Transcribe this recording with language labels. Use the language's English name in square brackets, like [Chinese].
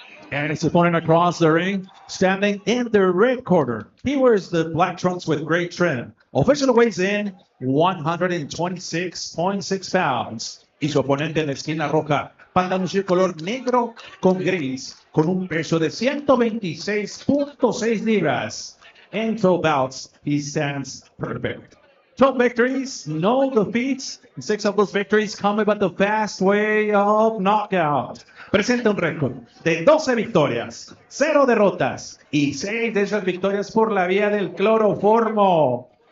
[English] And his opponent across the ring, standing in the red corner. He wears the black trunks with gray trim. Officially weighs in 126.6 pounds. [Spanish] Y su oponente en la esquina roja, pantaloncillo color negro con gris, con un peso de 126.6 libras. [English] In 12 bouts, he stands perfect. 12 victories, no defeats. 6 of those victories coming by the fast way of knockout. [Spanish] Presenta un récord de 12 victorias, 0 derrotas y 6 de esas victorias por la vía del cloroformo.